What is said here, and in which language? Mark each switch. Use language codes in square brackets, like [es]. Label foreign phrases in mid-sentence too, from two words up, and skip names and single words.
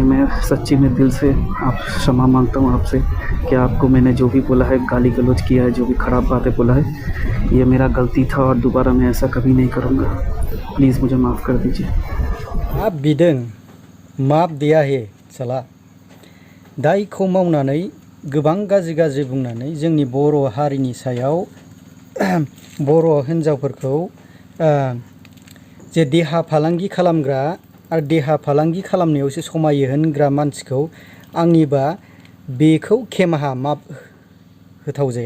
[hi] मैं सच्ची में दिल से आप क्षमा मांगता हूँ आपसे कि आपको मैंने जो भी बोला है, गाली गलौज किया है, जो भी ख़राब बातें बोला है, ये मेरा गलती था और दोबारा मैं ऐसा कभी नहीं करूँगा। प्लीज़ मुझे माफ़ कर दीजिए। [brx] माफ बिदों, [hi] माफ दिया हे साला। [brx] दायखौ मावनानै गोबां गाज्रि बुंनानै जोंनि बर' हारिनि सायाव बर' हिन्जावफोरखौ जे देहा फालांगि खालामग्रा आरो देहा फालांगि खालामनायावसो समायो होनग्रा मानसिखौ आंनिबा बेखौ खेमाहा माफ होथाव जाया।